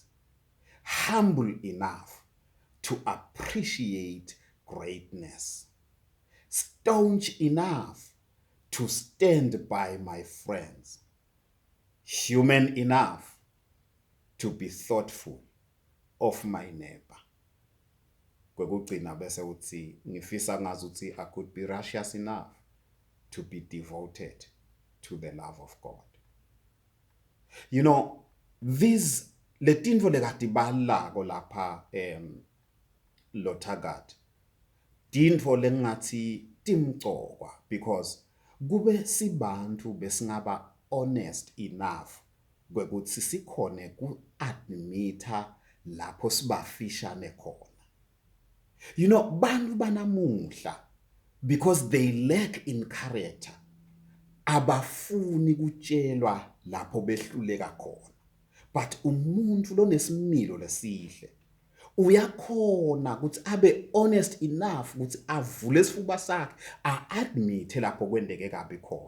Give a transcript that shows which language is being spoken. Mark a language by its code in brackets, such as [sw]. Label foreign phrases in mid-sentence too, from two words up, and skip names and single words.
[en] Humble enough to appreciate greatness. Staunch enough to stand by my friends. Human enough to be thoughtful of my neighbor. [ss] Kwekugcina bese uthi ngifisa ngazi uthi [en] I could be righteous enough to be devoted to the love of God. You know, these [ss] letintfo lekatibalako lapha lothakati tintfo lengathi timcokwa because kube sibantu besingaba [en] honest enough [ss] kwekuthi sikhone ku-admita lapho sibafishane khona. [en] You know, [ss] bantu banamuhla [en] because they lack in character [ss] abafuni kutshelwa lapho behluleka khona, but umuntu lonesimilo lesihle uyakhona ukuthi abe [en] honest enough [ss] ukuthi avule isifuba sakhe a-admit lapho kwendeke kabi khona.